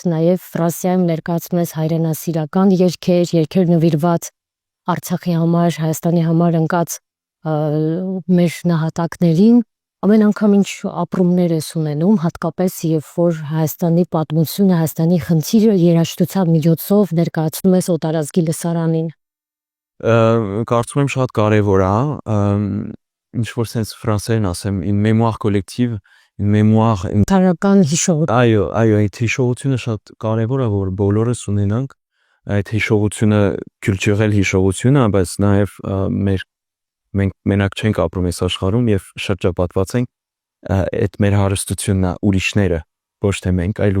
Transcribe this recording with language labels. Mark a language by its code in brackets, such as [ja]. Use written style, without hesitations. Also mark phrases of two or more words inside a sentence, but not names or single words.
[hy] նաեւ Ֆրանսիայում ներկայացնում ես հայրենասիրական երգեր նվիրված Արցախի համար, Հայաստանի համար ընկած մեր նահատակներին, ամեն անգամ ինչ ապրումներ ես ունենում, հատկապես երբ որ Հայաստանի պատմությունը, Հայաստանի խնդիրը երաժշտության միջոցով ներկայացնում ես օտարազգի լսարանին։ Կարծում եմ շատ կարևոր է, ինչ որ sense ֆրանսերեն ասեմ, [fr] une mémoire collective, une mémoire [hy] Թարական հիշողություն։ այո, այդ հիշողությունը շատ կարևոր է, որ բոլորս ունենանք այդ հիշողությունը, culturel հիշողությունը, բայց նաև մենք մենակ չենք ապրում այս աշխարհում եւ շրջապատված ենք այդ մեր հարստությունն է ուրիշները, ոչ թե մենք, այլ